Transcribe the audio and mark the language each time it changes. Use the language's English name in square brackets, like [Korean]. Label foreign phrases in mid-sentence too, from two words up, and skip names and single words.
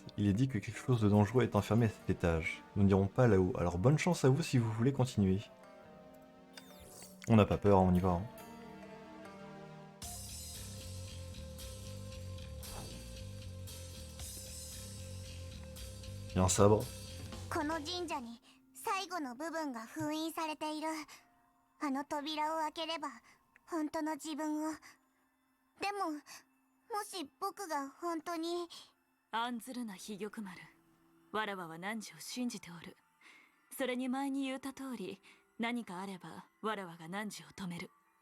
[French] Il est dit que quelque chose de dangereux est enfermé à cet étage. Nous n'irons pas là-haut, alors bonne chance à vous si vous voulez continuer. On n'a pas peur, on y va. Hein. Il y a un sabre. [Japanese] この神社に最後の部分が封印されている。あの扉を開ければ本当の自分を。でももし僕が本当に。案ずるな非玉丸。わらわは汝を信じておる。それに前に言った通り、何かあればわらわが汝を止める。